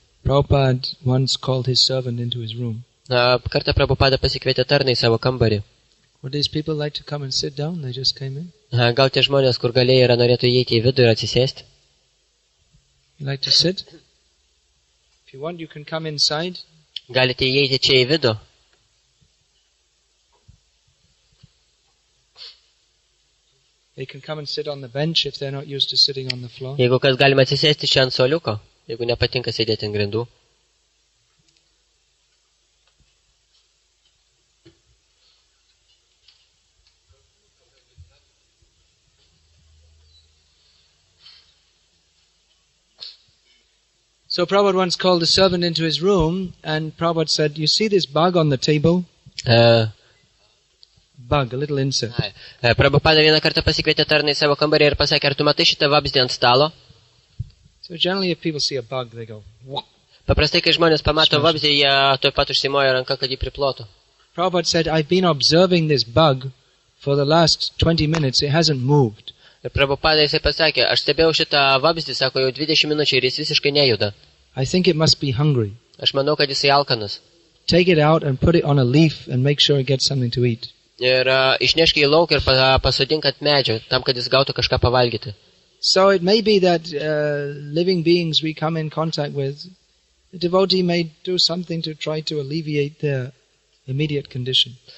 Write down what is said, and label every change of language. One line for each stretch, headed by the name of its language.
English: Prabhupada once called his servant into his room.
Lithuanian: Kartą Prabhupada pasikvietė tarną į savo kambarį.
English: Would these people like to come and sit down? They just came in.
Lithuanian: Gal tie žmonės, kur galėjai, norėtų įeiti į vidų ir atsisėsti?
English: You like to sit? If you want, you can come inside.
Lithuanian: Galite įeiti čia į vidų.
English: They can come and sit on the bench if they're not used to sitting on the floor.
Lithuanian: Jeigu kas galima atsisėsti čia ant suoliuko, jeigu nepatinka sėdėti ant grindų.
English: So Prabhupada once called a servant into his room, and Prabhupada said, "You see this bug on the table? Bug, a little insect.
Lithuanian: Prabhupada vieną kartą pasikvietė tarną į savo kambarį ir pasakė, ar tu matai šitą vabzdį ant stalo?
English: So generally if people see a bug, they go, "Wah."
Lithuanian: Paprastai, kai žmonės pamato vabzdį, jie tuoj pat užsimoja ranką, kad jį priplotų.
English: Prabhupada said, "I've been observing this bug for the last 20 minutes. It hasn't moved."
Lithuanian: Ir Prabhupada jisai pasakė, aš stebėjau šitą vabzdį, sako, jau 20 minučių ir jis visiškai nejuda.
English: I think it must be hungry.
Lithuanian: Aš manau, kad jisai alkanas.
English: Take it out and put it on a leaf and make sure it gets something to eat.
Lithuanian: Ir išnešk į lauką ir pasodink ant medžio, tam, kad jis gautų kažką pavalgyti.
English: So it may be that living beings we come in contact with, the devotee may do something to try to alleviate their immediate condition.